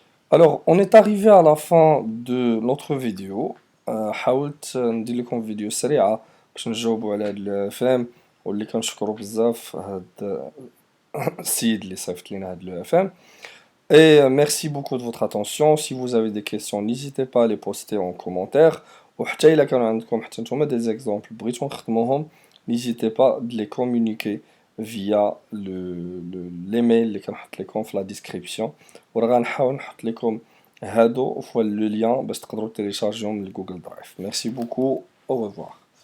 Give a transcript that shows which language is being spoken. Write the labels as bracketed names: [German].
[French] Alors, on est arrivé à la fin de notre vidéo. [Arabic] حاولت ندير لكم فيديو سريعة باش نجاوبوا على هاد الفهم واللي كنشكرو بزاف هاد السيد اللي صيفط لينا هاد لو اف ام. [French] Et merci beaucoup de votre attention. Si vous avez des questions, n'hésitez pas à les poster en commentaire. [Arabic] وحتى إلا كانوا عندكم حتى نتوما [French] des exemples [Arabic] بغيتو نخدموهم, [French] n'hésitez pas de les communiquer via l'email [Arabic] اللي كنحط لكم في [French] la description. [Arabic] وراه غنحاول نحط لكم هادو في لو لين باش تقدروا تيليشارجيهم من جوجل درايف. [French] Merci beaucoup. Au revoir.